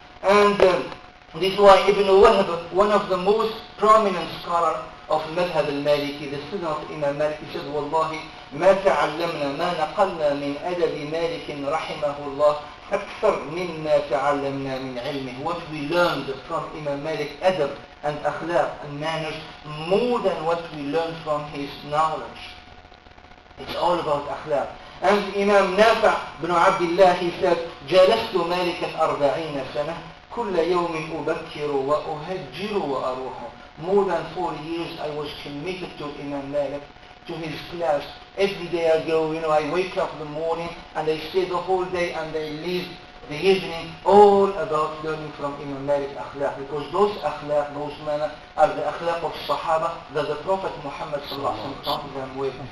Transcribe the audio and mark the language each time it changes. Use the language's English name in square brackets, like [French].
[English] And this is why Ibn Wahb, one of the most prominent scholars of Madhab al-Maliki, the student of Imam Malik, he said, Wallahi, [Arabic] ما تعلمنا ما نقلنا من أدب مالك رحمه الله أكثر مما تعلمنا من علمه. [English] What we learned from Imam Malik, adab and akhlaq and manners, more than what we learned from his knowledge. It's all about akhlaq. And Imam Nafi' bin Abdullah, he said, [Arabic] جلست مالكا 40 سنة كل يوم أبكر وأهجر وأروح. [English] More than 4 years I was committed to Imam Malik, to his class. Every day I go, I wake up in the morning and I stay the whole day and I leave the evening, all about learning from Imam Malik akhlaq. Because those akhlaq, those manners are the akhlaq of Sahaba that the Prophet Muhammad sallallahu alaihi wasallam taught them with.